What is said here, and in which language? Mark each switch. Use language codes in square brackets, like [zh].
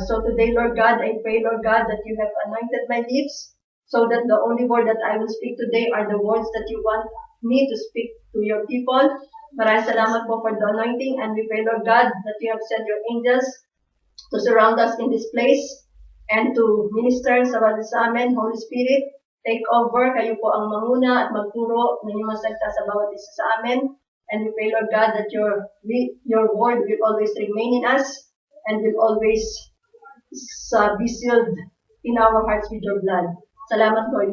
[en] So today, Lord God, I pray, Lord God, that you have anointed my lips, so that the only word that I will speak today are the words that you want me to speak to your people. [tl] Maraming salamat po [en] for the anointing, and we pray, Lord God, that you have sent your angels to surround us in this place and to minister [tl] sa amin. [en] Holy Spirit, take over. [tl] Kayo po ang manguna at magturo ng inyong salita sa bawat isa sa amin. [en] And we pray, Lord God, that your word will always remain in us and will always be sealed in our hearts with your blood. [tl] Salamat, Lord.